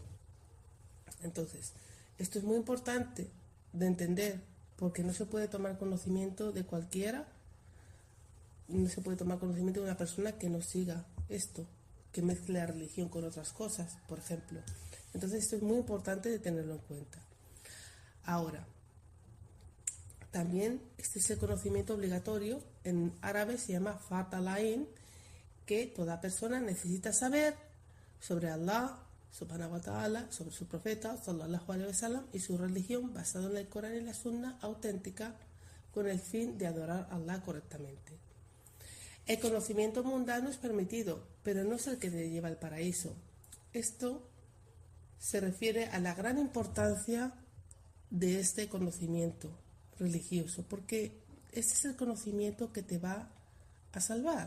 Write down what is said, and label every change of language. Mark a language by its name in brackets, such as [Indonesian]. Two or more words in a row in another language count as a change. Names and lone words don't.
[Spanish] Entonces, esto es muy importante de entender, porque no se puede tomar conocimiento de cualquiera, no se puede tomar conocimiento de una persona que no siga esto, que mezcle la religión con otras cosas, por ejemplo. Entonces, esto es muy importante de tenerlo en cuenta. Ahora, también este es el conocimiento obligatorio, en árabe se llama [Arabic] فرض العين, [Spanish] que toda persona necesita saber sobre [Arabic] الله سبحانه وتعالى, [Spanish] sobre su profeta [Arabic] صلى الله عليه وسلم [Spanish] y su religión basada en el Corán y la Sunna auténtica, con el fin de adorar a Allah correctamente. El conocimiento mundano es permitido, pero no es el que te lleva al paraíso. Esto se refiere a la gran importancia de este conocimiento religioso, porque ese es el conocimiento que te va a salvar.